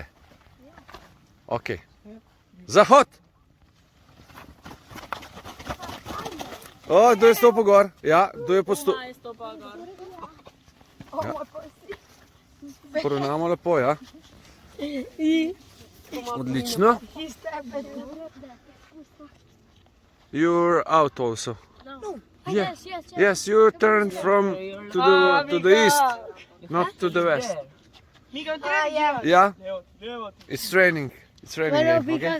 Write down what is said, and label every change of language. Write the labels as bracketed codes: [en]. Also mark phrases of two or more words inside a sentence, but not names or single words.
[sl] Ok. Zahod! O, kdo je stopil gor? Ja, kdo je postopil? Ja. Poravnamo lepo, ja. Odlično. [en] You're out also. Yeah. Yes, you turned from to the east, not to the west. Yeah. It's raining. It's raining. No, Okay.